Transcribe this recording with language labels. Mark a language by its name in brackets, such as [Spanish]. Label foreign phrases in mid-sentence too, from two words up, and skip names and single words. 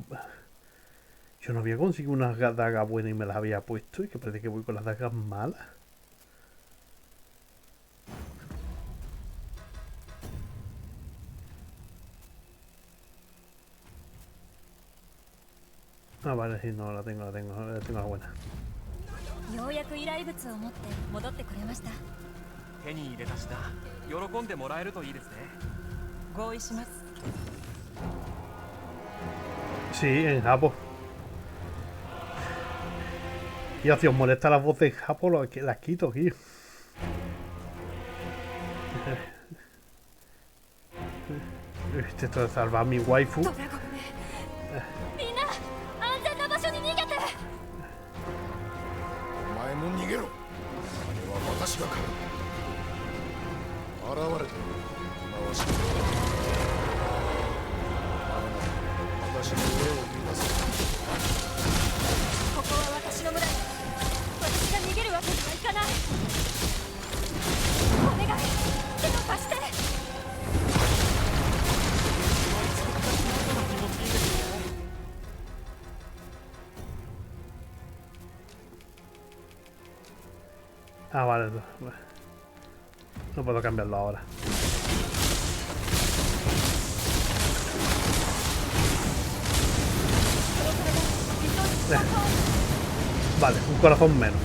[Spanish] Yo no había conseguido una daga buena y me las había puesto. Y que parece que voy con las dagas malas. Ah, vale, sí, no, la tengo la buena. [Japanese] ようやく依頼物を持って戻ってくれました。手に入れたしな。喜んでもらえるといいですね。合意します。 [Spanish] Sí, en Japón. Y si os molesta la voz de Japón, las quito, tío. Esto de salvar a mi waifu. [Japanese] みんな安全な場所に逃げて。お前も逃げろ。あれは私が狩る。現れて今はし私の上を見なさい。ここは私の村。私が逃げるわけにはいかない。お願い、手を貸して。 [Spanish] Ah, vale. No puedo cambiarlo ahora. Vale, un corazón menos.